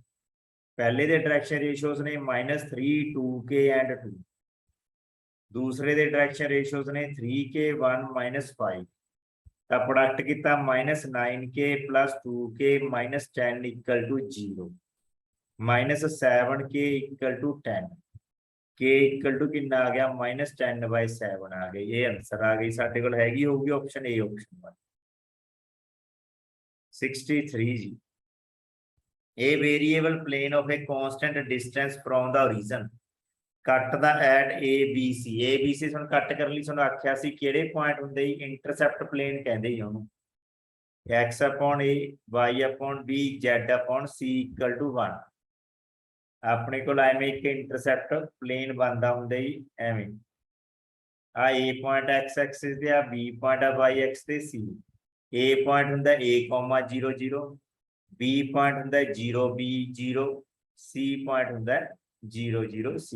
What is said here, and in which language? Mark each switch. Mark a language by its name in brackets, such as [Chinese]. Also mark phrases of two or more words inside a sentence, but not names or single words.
[Punjabi] ਪਹਿਲੇ ਦੇ [English] direction ratios [Punjabi] ਨੇ -3 2k ਐਂਡ 2, ਦੂਸਰੇ ਦੇ [English] direction ratios [Punjabi] ਨੇ 3k 1 -5, ਤੋ ਪ੍ਰੋਡਕਟ ਕੀਤਾ -9k + 2k -10 = 0, -7k = 10, k = ਕਿੰਨਾ ਆ ਗਿਆ -10/7 ਆ ਗਈ। ਇਹ ਆਂਸਰ ਆ ਗਈ ਸਾਡੇ ਕੋਲ ਹੈਗੀ ਹੋਗੀ ਆਪਸ਼ਨ ਏ, ਆਪਸ਼ਨ 1 63 ਜੀ। [English] A variable plane of a constant distance from the origin [Punjabi] ਕੱਟ ਦਾ ਐਟ ABC ਸਾਨੂੰ ਕੱਟ ਕਰਨ ਲਈ ਸਾਨੂੰ ਆਖਿਆ ਸੀ ਕਿਹੜੇ ਪੁਆਇੰਟ ਹੁੰਦੇ ਹੀ [English] intercept plane [Punjabi] ਕਹਿੰਦੇ ਹੀ ਉਹਨੂੰ, [English] x upon a y upon b z upon c = 1। [Punjabi] ਆਪਣੇ ਕੋਲ ਐਵੇਂ ਇੱਕ [English] intercept plane [Punjabi] ਬਣਦਾ ਹੁੰਦਾ ਹੀ ਐਵੇਂ, ਆ a ਪੁਆਇੰਟ [English] x axis [Punjabi] ਤੇ, ਆ b ਪੁਆਇੰਟ ਆ [English] y axis [Punjabi] ਤੇ, c a ਪੁਆਇੰਟ ਹੁੰਦਾ a, 0 0, b ਪੁਆਇੰਟ ਹੁੰਦਾ 0 b 0, c ਪੁਆਇੰਟ ਹੁੰਦਾ 0 0 c।